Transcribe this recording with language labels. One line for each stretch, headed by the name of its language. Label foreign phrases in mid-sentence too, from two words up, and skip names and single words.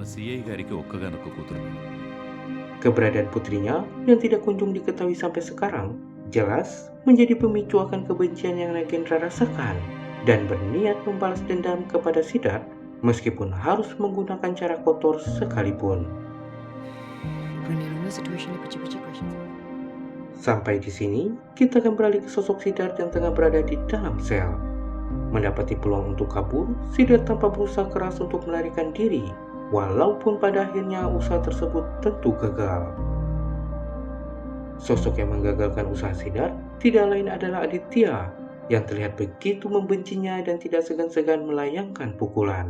Indonesian: Keberadaan putrinya yang tidak kunjung diketahui sampai sekarang jelas menjadi pemicu akan kebencian yang Nagendra rasakan dan berniat membalas dendam kepada Siddharth meskipun harus menggunakan cara kotor sekalipun.
Telugu: ఇప్పుడు నేనున్న సిచ్యువేషన్లో పిచ్చి పిచ్చి క్వశ్చన్స్.
Indonesian: Sampai di sini, kita akan beralih ke sosok Siddharth yang tengah berada di dalam sel. Mendapati peluang untuk kabur, Siddharth tanpa berusaha keras untuk melarikan diri, walaupun pada akhirnya usaha tersebut tentu gagal. Sosok yang menggagalkan usaha Siddharth tidak lain adalah Aditya, yang terlihat begitu membencinya dan tidak segan-segan melayangkan pukulan.